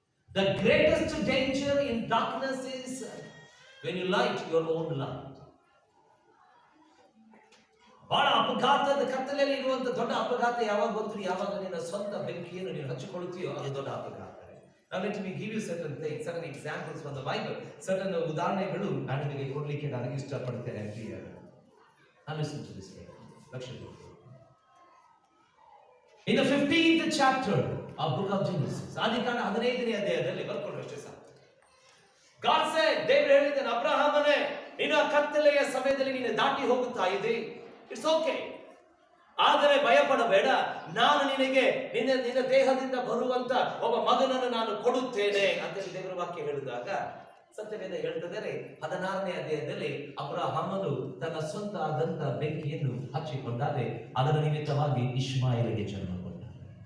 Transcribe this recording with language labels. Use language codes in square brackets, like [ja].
[en] The greatest danger in darkness is when you light your own light. [kn] ಬಹಳ ಅಪಘಾತದ ಕತ್ತಲೆಯಲ್ಲಿ ಇರುವಂತ ದೊಡ್ಡ ಅಪಘಾತ ಯಾವಾಗ ಗೊತ್ತ್ರಿ? ಯಾವಾಗ ನಿನ್ನ ಸ್ವಂತ ಬೆಂಕಿಯನ್ನು ನೀನು ಹಚ್ಚಿಕೊಳ್ಳುತ್ತೀಯೋ ಅದು ದೊಡ್ಡ ಅಪಘಾತ. [en] Now let me give you certain things, certain examples from the Bible. [kn] Certain ಉದಾಹರಣೆಗಳು ನಾನು ನಿಮಗೆ ಕೊಡಲಿಕ್ಕೆ ನಾನು ಇಷ್ಟಪಡ್ತೇನೆ ಪ್ರಿಯರೇ. [en] Now listen to this. [kn] ಲಕ್ಷ್ಯ ಕೊಟ್ಟು. [en] In the 15th chapter of book of Genesis, [kn] ಆದಿಕಾಂಡ 15ನೇ ಅಧ್ಯಾಯದಲ್ಲಿ ಬರ್ಕೊಂಡು ಅಷ್ಟೇ ಸಾಕು. [en] God said, [kn] ದೇವರು ಹೇಳಿದ್ದಾನೆ, ಅಬ್ರಹಾಮನೇ, ನೀನು ಕತ್ತಲೆಯ ಸಮಯದಲ್ಲಿ ನೀನು ದಾಟಿ ಹೋಗುತ್ತಾ ಇದ್ದಿ, [en] it's okay, [kn] ಆದರೆ ಭಯಪಡಬೇಡ, ನಾನು ನಿನಗೆ ನಿನ್ನ ದೇಹದಿಂದ ಬರುವಂತ ಒಬ್ಬ ಮಗನನ್ನು ನಾನು ಕೊಡುತ್ತೇನೆ ಅಂತ ದೇವರ ವಾಕ್ಯ ಹೇಳಿದಾಗ ಸತ್ಯವೇದ ಹೇಳ್ತಿದ್ದಾರೆ 16ನೇ ಅಧ್ಯಾಯದಲ್ಲಿ ಅಬ್ರಹಾಮನು ತನ್ನ ಸ್ವಂತ ಆದಂತ ಬೆಂಕಿಯನ್ನು ಹಚ್ಚಿಕೊಂಡಾರೆ ಅದರ ನಿಮಿತ್ತವಾಗಿ ಇಷ್ಮಾಯಲಿಗೆ ಜನ್ಮ ಕೊಟ್ಟಾನೆ.